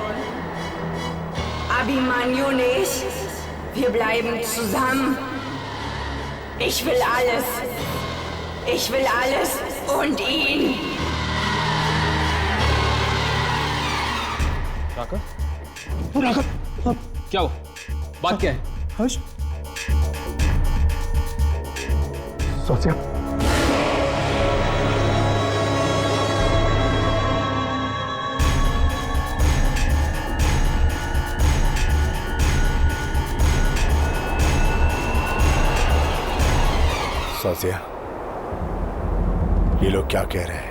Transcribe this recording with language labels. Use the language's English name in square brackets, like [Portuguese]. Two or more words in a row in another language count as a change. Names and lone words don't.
[German] Abhimanyu nicht. Wir bleiben zusammen. Ich will alles. Ich will alles und ihn. [Hindi] राघव? राघव? क्या हुआ? बात क्या है? हर्ष? सोचिए। सोचिए, ये लोग क्या कह रहे हैं?